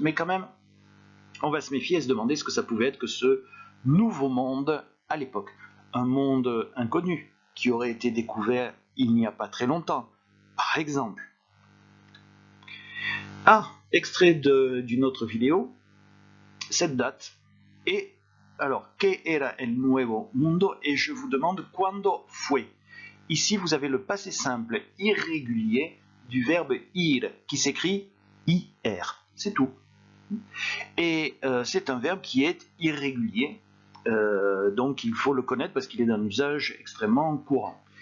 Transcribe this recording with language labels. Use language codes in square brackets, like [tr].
[fr] Mais quand même, on va se méfier et se demander ce que ça pouvait être que ce nouveau monde à l'époque. Un monde inconnu qui aurait été découvert il n'y a pas très longtemps. Par exemple. Ah, extrait d'une autre vidéo, cette date. Et alors, [es] ¿qué era el nuevo mundo? [fr] Et je vous demande, [es] ¿cuándo fue? [fr] Ici, vous avez le passé simple irrégulier du verbe ir, qui s'écrit IR. C'est tout. Et c'est un verbe qui est irrégulier, donc il faut le connaître parce qu'il est d'un usage extrêmement courant.